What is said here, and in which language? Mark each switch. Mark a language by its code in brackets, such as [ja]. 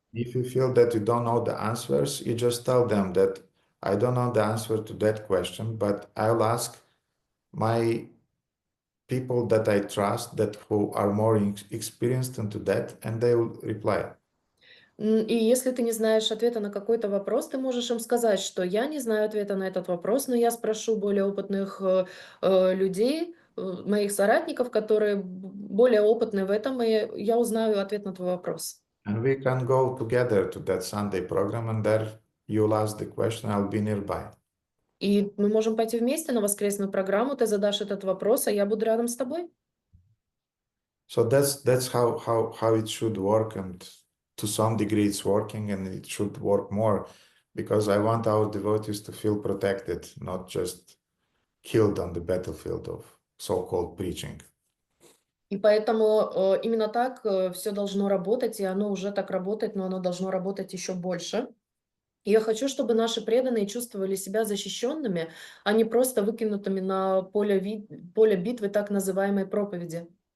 [en] If you feel that you don't know the answers, you just tell them that I don't know the answer to that question, but I'll ask my people that I trust, that who are more experienced into that, and they will reply. [ru] И если ты не знаешь ответа на какой-то вопрос, ты можешь им сказать, что я не знаю ответа на этот вопрос, но я спрошу более опытных людей, моих соратников, которые более опытны в этом, и я узнаю ответ на твой вопрос. [en] And we can go together to that Sunday program, and there you'll ask the question, I'll be nearby. [ru] И мы можем пойти вместе на воскресную программу, ты задашь этот вопрос, а я буду рядом с тобой. [en] So that's how it should work, and to some degree it's working, and it should work more, because I want our devotees to feel protected, not just killed on the battlefield of so-called preaching. [ru] И поэтому именно так все должно работать, и оно уже так работает, но оно должно работать еще больше. И я хочу, чтобы наши преданные чувствовали себя защищенными, а не просто выкинутыми на поле битвы так называемой проповеди.